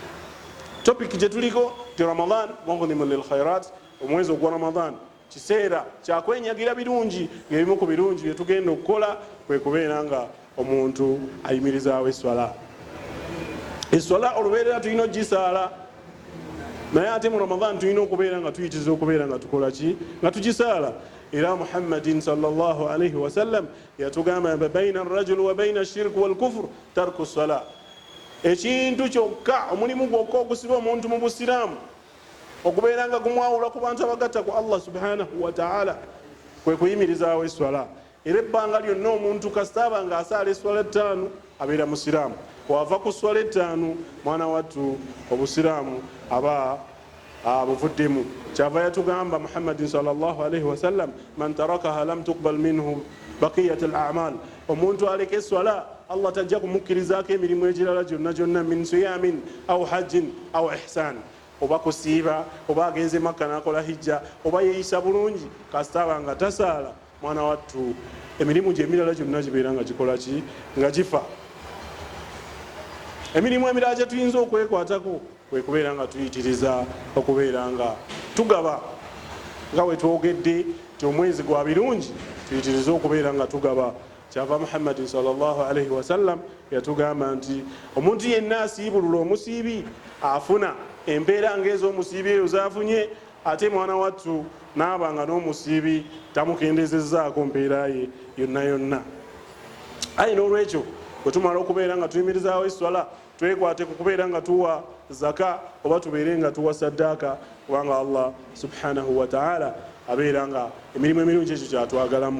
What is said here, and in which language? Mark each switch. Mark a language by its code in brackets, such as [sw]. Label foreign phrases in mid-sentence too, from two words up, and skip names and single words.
[lg] Topic gye tuliko ti [ar] رمضان مغنم للخيرات, [lg] omwezi ogwa Ramadan kiseera kyakwenyagira birungi, ng'ebimu ku birungi bye tugenda okukola kwe kubeera nga omuntu ayimirizaawo eswala. Eswala olubeerera tulina ogisaala, naye ate mu Ramadan tulina okubeera nga tuyitiriza okubeera nga tukola ki, nga tugisaala. Era Muhammadin [ar] صلى الله عليه وسلم [lg] yatugamba [ar] بين الرجل وبين الشرك والكفر ترك الصلاة, [lg] ekintu kyokka, omulimu gwokka ogusiba omuntu mu busiraamu okubeera nga gumwawula ku bantu abagatta ku Allah [ar] سبحانه وتعالى [lg] kwe kuyimirizaawo eswala. Era ebbanga lyonna omuntu kasitaaba nga asaala eswala 5 abeera musiraamu, wava ku swala 5 mwana wattu obusiraamu aba abuvuddemu. Kyava yatugamba Muhammadin [ar] صلى الله عليه وسلم من تركها لم تقبل منه بقية الأعمال, [lg] omuntu aleka eswala Allah tajja kumukkirizaako emirimu egirala gyonna [ar] من صيام أو حج أو إحسان, [lg] oba kusiiba oba agenze Makka n'akola hijja oba yeeyisa bulungi, kasitaaba nga tasaala mwana wattu emirimu gye emirala gyonna gibeera nga gikola ki, nga gifa. Emirimu emirala gye tuyinza okwekwatako kwe kubeera nga tuyitiriza okubeera nga tugaba, nga we twogedde ti omwezi gwa birungi tuyitiriza okubeera nga tugaba. Kyava Muhammadin [ar] صلى الله عليه وسلم [lg] yatugamba nti omuntu yenna asiibulula omusiibi afuna empeera ng'ez'omusiibi eyo zaafunye, ate mwana wattu n'aba nga n'omusiibi tamukendezezzaako mpeera ye yonna. Ayi n'olwekyo bwe tumala okubeera nga tuyimirizaawo eswala twekwate ku kubeera nga tuwa zaka oba tubeere nga tuwa saddaaka, kubanga Allah [ar] سبحانه وتعالى [lg] abeera nga emirimu emirungi ekyo kyatwagalamu.